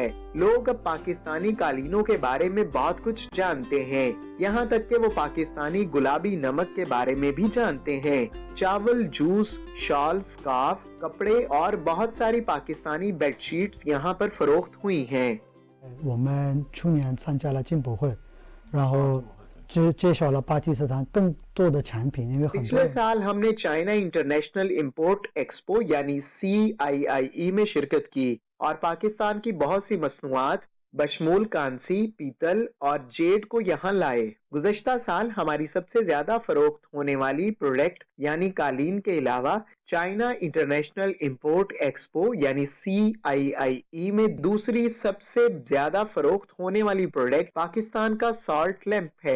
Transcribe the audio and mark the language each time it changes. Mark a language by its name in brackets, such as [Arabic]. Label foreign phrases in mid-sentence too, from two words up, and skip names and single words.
[Urdu] لوگ اب پاکستانی قالینوں کے بارے میں بہت کچھ جانتے ہیں، یہاں تک کہ وہ پاکستانی گلابی نمک کے بارے میں بھی جانتے ہیں. چاول، جوس، شال، اسکارف، کپڑے اور بہت ساری پاکستانی بیڈشیٹس یہاں پر فروخت ہوئی ہیں. [Chinese] 我们去年参加了进博会，然后介绍了巴基斯坦更多的产品，因为很多 [Urdu] پچھلے سال ہم نے چائنا انٹرنیشنل امپورٹ ایکسپو یعنی CIIE میں شرکت کی، اور پاکستان کی بہت سی مصنوعات بشمول کانسی، پیتل اور جیڈ کو یہاں لائے. گزشتہ سال ہماری سب سے زیادہ فروخت ہونے والی پروڈکٹ یعنی قالین کے علاوہ چائنا انٹرنیشنل امپورٹ ایکسپو یعنی CIIE میں دوسری سب سے زیادہ فروخت ہونے والی پروڈکٹ پاکستان کا [English] salt lamp [Urdu] ہے.